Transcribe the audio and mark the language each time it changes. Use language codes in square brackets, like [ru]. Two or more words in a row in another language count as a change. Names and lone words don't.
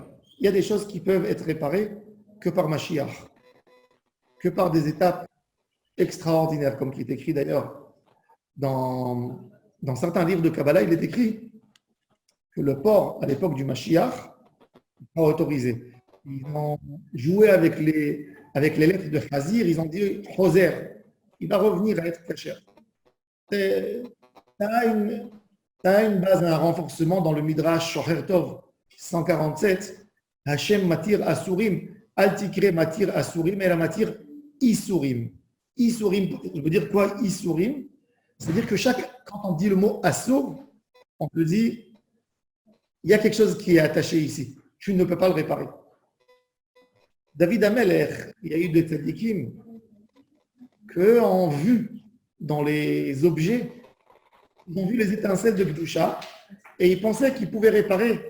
[fr] Il y a des choses qui peuvent être réparées que par Mashiach, que par des étapes extraordinaires, comme qui est écrit d'ailleurs dans certains livres de Kabbalah, il est écrit que le porc, à l'époque du Mashiach, n'est pas autorisé. Ils ont joué avec les lettres de Chazir, ils ont dit Choser, il va revenir à être caché. Tu as une base, un renforcement dans le Midrash Shocher Tov 147. [he] השם מתיר אסורים, אל תקרי מתיר אסורים, אלא מתיר איסורים. [fr] Isurim, je veux dire quoi isurim? C'est-à-dire que quand on dit le mot asur, on peut dire il y a quelque chose qui est attaché ici. Tu ne peux pas le réparer. David Amelech, il y a eu des tzadikim qui ont vu dans les objets, ils ont vu les étincelles de Kedusha et ils pensaient qu'ils pouvaient réparer.